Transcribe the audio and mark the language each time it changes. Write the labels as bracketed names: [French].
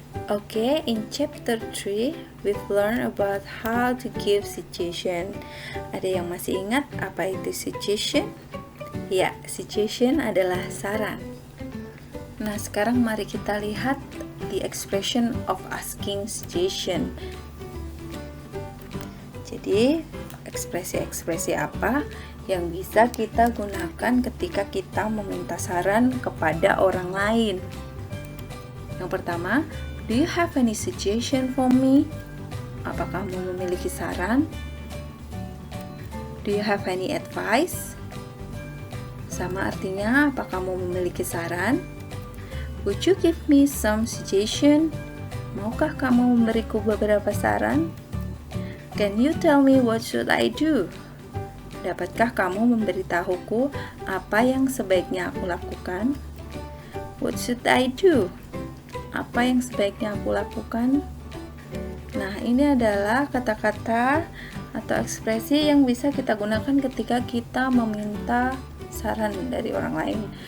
[English] Okay, in chapter 3, we've learned about how to give suggestion. [Indonesian] Ada yang masih ingat apa itu suggestion? Ya, suggestion adalah saran. Nah, sekarang mari kita lihat [English] the expression of asking suggestion. [Indonesian] Jadi, ekspresi-ekspresi apa yang bisa kita gunakan ketika kita meminta saran kepada orang lain? Yang pertama, [English] do you have any suggestion for me? [Indonesian] Apa kamu memiliki saran? [English] Do you have any advice? [Indonesian] Sama artinya, apa kamu memiliki saran? [English] Would you give me some suggestion? [Indonesian] Maukah kamu memberiku beberapa saran? [English] Can you tell me what should I do? [Indonesian] Dapatkah kamu memberitahuku apa yang sebaiknya aku lakukan? [English] What should I do? [Indonesian] Apa yang sebaiknya aku lakukan? Nah, ini adalah kata-kata atau ekspresi yang bisa kita gunakan ketika kita meminta saran dari orang lain.